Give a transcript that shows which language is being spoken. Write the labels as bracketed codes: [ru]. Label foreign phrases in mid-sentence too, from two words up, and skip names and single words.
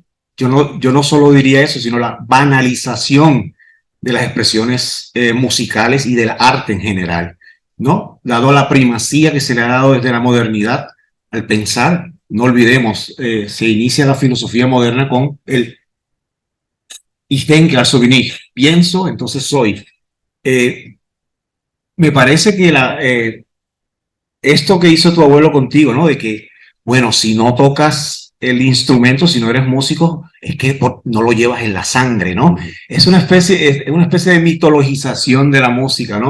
[es] Yo no solo diría eso, sino la banalización de las expresiones musicales y del arte en general, ¿no? Dado la primacía que se le ha dado desde la modernidad al pensar. No olvidemos, se inicia la filosofía moderna con el [de] Ich denke, also bin ich. [es] Pienso, entonces soy. Me parece que esto que hizo tu abuelo contigo, ¿no? De que, bueno, si no tocas el instrumento, si no eres músico, es que no lo llevas en la sangre, ¿no? Es una especie de mitologización de la música, ¿no?